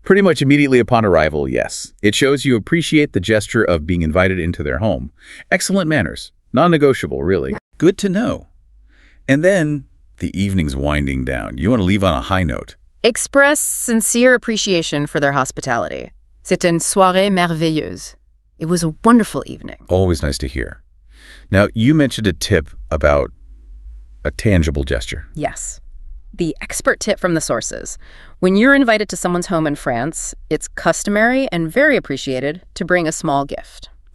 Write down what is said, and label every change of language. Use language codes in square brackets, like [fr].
[en] Pretty much immediately upon arrival, yes. It shows you appreciate the gesture of being invited into their home. Excellent manners. Non-negotiable, really. Good to know. And then the evening's winding down. You want to leave on a high note. Express sincere appreciation for their hospitality. [fr] C'était une soirée merveilleuse. [en] It was a wonderful evening. Always nice to hear. Now, you mentioned a tip about a tangible gesture. Yes. The expert tip from the sources. When you're invited to someone's home in France, it's customary and very appreciated to bring a small gift.